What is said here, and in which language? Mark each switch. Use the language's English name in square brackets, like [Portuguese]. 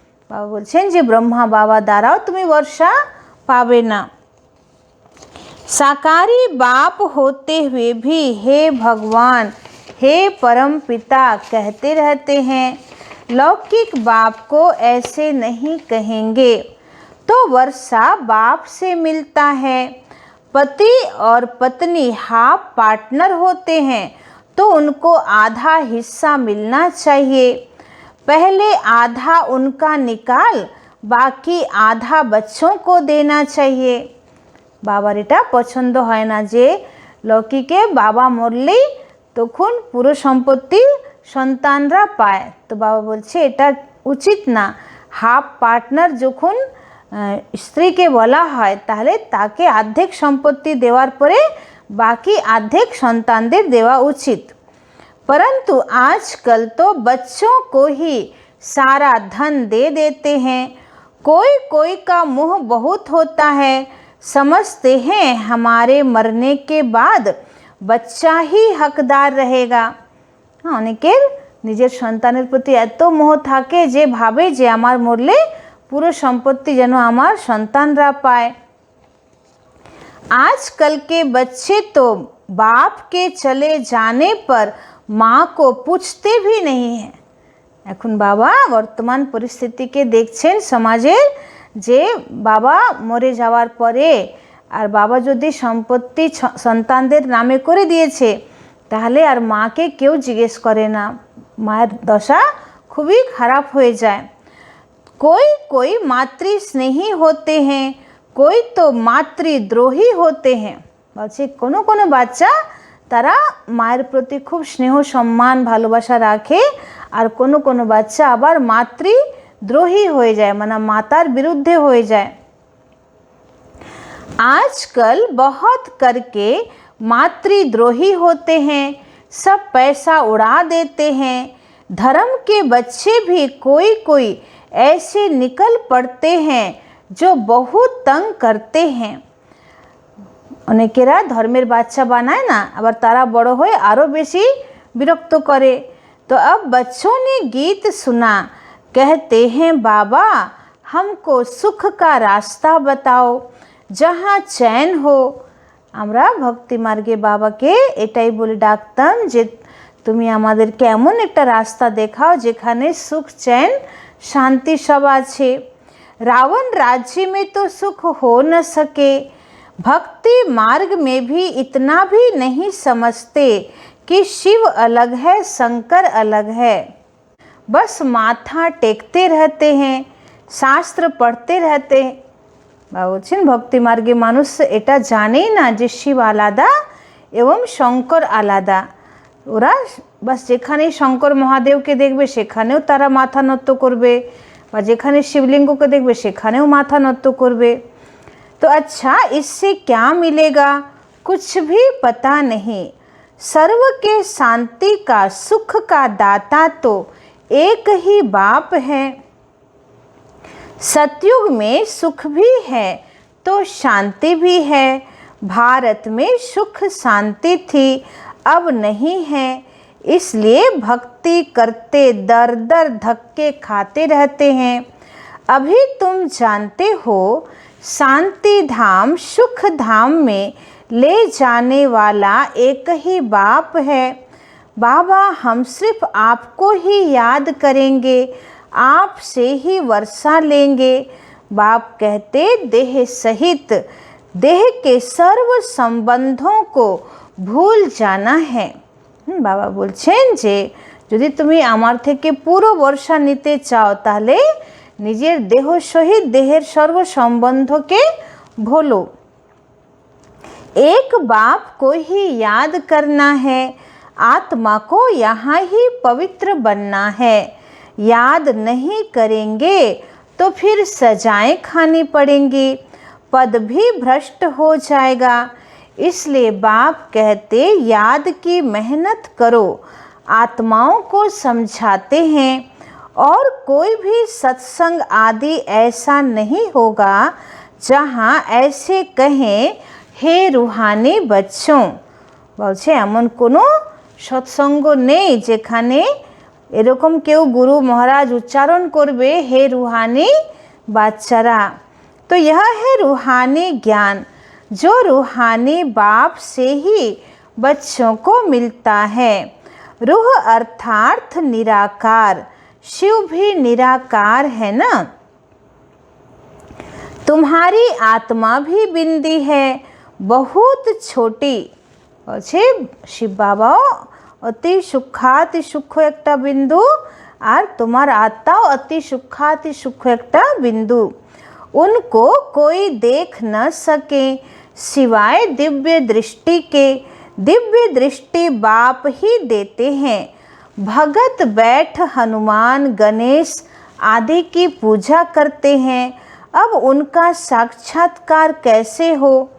[Bangla] बाबा बोलছেন যে ব্রহ্মা বাবা দ্বারাও তুমি বর্ষা পাবে না। [Hindi] साकारी बाप होते हुए भी हे भगवान हे परम पिता कहते रहते हैं। लौकिक बाप को ऐसे नहीं कहेंगे, तो वर्षा बाप से मिलता है। पति और पत्नी हाफ पार्टनर होते हैं तो उनको आधा हिस्सा मिलना चाहिए। पहले आधा उनका निकाल बाकी आधा बच्चों को देना चाहिए। [Bangla] বাবার এটা পছন্দ হয় না যে লৌকিকে বাবা মরলেই তখন পুরো সম্পত্তি সন্তানরা পায়। তো বাবা বলছে এটা উচিত না, হাফ পার্টনার যখন স্ত্রীকে বলা হয় তাহলে তাকে অর্ধেক সম্পত্তি দেওয়ার পরে बाकी आधेक संतानদের देवा उचित। [Hindi] परंतु आजकल तो बच्चों को ही सारा धन दे देते हैं। कोई कोई का मुँह बहुत होता है, समझते हैं हमारे मरने के बाद बच्चा ही हकदार रहेगा। [Bangla] অনেকের নিজের সন্তানের প্রতি এত মোহ থাকে যে ভাবে যে আমার মরলে পুরো সম্পত্তি যেন আমার সন্তানরা পায়। [Hindi] आजकल के बच्चे तो बाप के चले जाने पर माँ को पूछते भी नहीं हैं। [Bangla] এখন বাবা বর্তমান পরিস্থিতিকে দেখছেন সমাজের যে বাবা মরে যাওয়ার পরে আর বাবা যদি সম্পত্তি সন্তানদের নামে করে দিয়েছে তাহলে আর মাকে কেউ জিজ্ঞেস করে না, মায়ের দশা খুবই খারাপ হয়ে যায়। [Hindi] कोई कोई मातृ स्नेही होते हैं, कोई तो मातृद्रोही होते हैं। [Bangla] বলছে কোনো কোনো বাচ্চা তারা মায়ের প্রতি খুব স্নেহ সম্মান ভালোবাসা রাখে আর কোনো কোনো বাচ্চা আবার মাতৃদ্রোহী হয়ে যায়, মানে মাতার বিরুদ্ধে হয়ে যায়। [Hindi] आजकल बहुत करके मातृद्रोही होते हैं, सब पैसा उड़ा देते हैं। धर्म के बच्चे भी कोई कोई ऐसे निकल पड़ते हैं जो बहुत तंग करते हैं। [Bangla] অনেকেরা ধর্মের বাচ্চা বানায় না, আবার তারা বড় হয়ে আরও বেশি বিরক্ত করে। [Hindi] तो अब बच्चों ने गीत सुना, कहते हैं बाबा हमको सुख का रास्ता बताओ जहाँ चैन हो। [Bangla] আমরা ভক্তি মার্গে বাবাকে এটাই বলে ডাকতাম যে তুমি আমাদেরকে এমন একটা রাস্তা দেখাও যেখানে সুখ चैन शांति सब আছে। [Hindi] रावण राज्य में तो सुख हो न सके, भक्ति मार्ग में भी इतना भी नहीं समझते कि शिव अलग है शंकर अलग है। बस माथा टेकते रहते हैं, शास्त्र पढ़ते रहते हैं। [Bangla] বলছেন ভক্তি মার্গে মানুষ এটা জানেই না যে শিব আলাদা এবং শঙ্কর আলাদা। ওরা বাস যেখানেই শঙ্কর মহাদেবকে দেখবে সেখানেও তারা মাথা নত করবে, বা যেখানে শিবলিঙ্গকে দেখবে সেখানেও মাথা নত করবে। [Hindi] तो अच्छा इससे क्या मिलेगा, कुछ भी पता नहीं। सर्व के शांति का सुख का दाता तो एक ही बाप है। सतयुग में सुख भी है तो शांति भी है। भारत में सुख शांति थी, अब नहीं है, इसलिए भक्ति करते दर दर धक्के खाते रहते हैं। अभी तुम जानते हो शांति धाम सुख धाम में ले जाने वाला एक ही बाप है। बाबा हम सिर्फ आपको ही याद करेंगे, आपसे ही वर्षा लेंगे। बाप कहते देह सहित देह के सर्व संबंधों को भूल जाना है। [Bangla] বাবা বলছেন যে যদি তুমি আমার থেকে পুরো বর্ষা নিতে চাও তাহলে নিজের দেহ সহিত দেহের সর্ব সম্বন্ধকে ভোলো। [Hindi] एक बाप को ही याद करना है, आत्मा को यहाँ ही पवित्र बनना है। याद नहीं करेंगे तो फिर सजाएं खानी पड़ेंगी, पद भी भ्रष्ट हो जाएगा। इसलिए बाप कहते याद की मेहनत करो। आत्माओं को समझाते हैं और कोई भी सत्संग आदि ऐसा नहीं होगा जहाँ ऐसे कहें हे रूहानी बच्चों। [Bangla] বলছে এমন কোনো সৎসঙ্গ নেই যেখানে এরকম কেউ গুরু মহারাজ উচ্চারণ করবে হে रूहानी বাচ্চারা। [Hindi] तो यह है रूहानी ज्ञान जो रूहानी बाप से ही बच्चों को मिलता है। रूह अर्थात निराकार, शिव भी निराकार है ना। तुम्हारी आत्मा भी बिंदी है, बहुत छोटी। [Bangla] বলছে শিব বাবাও অতি সূক্ষ্মাতি সূক্ষ্ম একটা বিন্দু আর তোমার আত্মাও অতি সূক্ষ্মাতি সূক্ষ্ম একটা বিন্দু। [Hindi] उनको कोई देख न सके सिवाय दिव्य दृष्टि के। दिव्य दृष्टि बाप ही देते हैं। भगत बैठ हनुमान गणेश आदि की पूजा करते हैं, अब उनका साक्षात्कार कैसे हो?